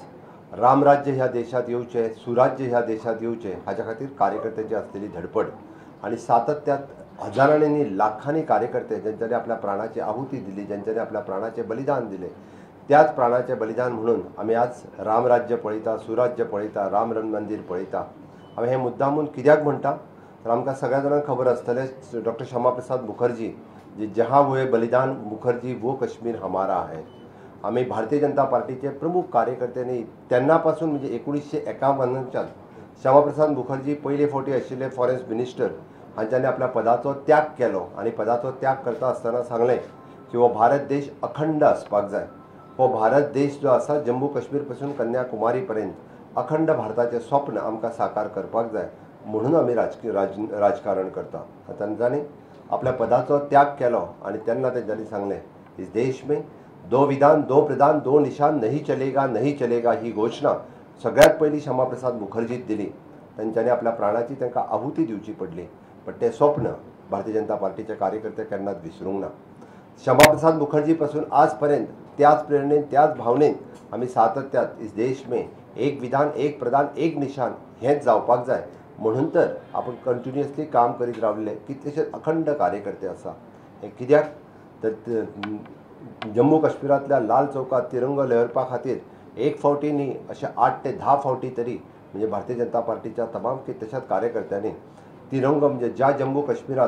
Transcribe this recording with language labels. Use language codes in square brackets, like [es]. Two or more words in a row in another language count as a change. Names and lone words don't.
[kok] रामराज्य ह्या देशात येवचे, सुराज्य ह्या देशात येवचे हाच्या खातीर कार्यकर्त्यांची असलेली धडपड आणि सातत्यात हजारांनी लाखांनी कार्यकर्ते ज्यांच्यानी आपल्या प्राणाची आहुती दिली, ज्यांच्यानी आपल्या प्राणाचे बलिदान दिले, त्याच प्राणाचे बलिदान म्हणून आम्ही आज रामराज्य पळयता, सुराज्य पळयता, राम मंदिर पळयता. आम्ही हे मुद्दामून कित्याक म्हणटा तर आमकां सगळ्या जाणांक खबर आसतलें डॉक्टर श्यामाप्रसाद मुखर्जी जे [hi] जहाँ हुए बलिदान मुखर्जी वो कश्मीर हमारा है. [kok] आम्ही भारतीय जनता पार्टीचे प्रमुख कार्यकर्त्यांनी तेन्नापासून म्हणजे 1951च्यान श्यामाप्रसाद मुखर्जी पयले फावटी आशिल्ले [en] forest minister [kok] हांच्यांनी आपल्या पदाचो त्याग केलो आणि पदाचो त्याग करता आसतना सांगलें की हो भारत देश अखंड आसपाक जाय. हो भारत देश जो आसा जम्मू काश्मीर पासून कन्याकुमारी पर्यंत अखंड भारताचें स्वप्न आमकां साकार करपाक जाय म्हणून आमी राजकारण करता. तांच्यांनी आपल्या पदाचो त्याग केलो आणि तेन्ना तेंच्यांनी सांगलें [hi] इस देश में दो विधान दो प्रधान दो निशान नहीं चलेगा [kok] ही घोषणा सगळ्यात पयली श्यामाप्रसाद मुखर्जीत दिली. तेंच्यांनी आपल्या प्राणाची तांकां आहुती दिवची पडली पण तें स्वप्न भारतीय जनता पार्टीचे कार्यकर्ते केन्नाच विसरूंक ना. श्यामाप्रसाद मुखर्जी पासून आजपर्यंत त्याच प्रेरणेन त्याच भावनेन आम्ही सातत्यात [hi] इस देश में एक विधान एक प्रधान एक निशान [kok] हेच जावपाक जाय म्हणून तर आपण कंटिन्युअसली काम करीत रावले. कितलेशेच अखंड कार्यकर्ते आसा. हे कित्याक तर जम्मू काश्मीरातल्या लाल चौकात तिरंगो लहरपा खातीर एक फावटी न्ही अशे 8 ते 10 फावटी तरी म्हणजे भारतीय जनता पार्टीच्या तमाम कितल्याशाच कार्यकर्त्यांनी तिरंगो म्हणजे ज्या जम्मू काश्मीरात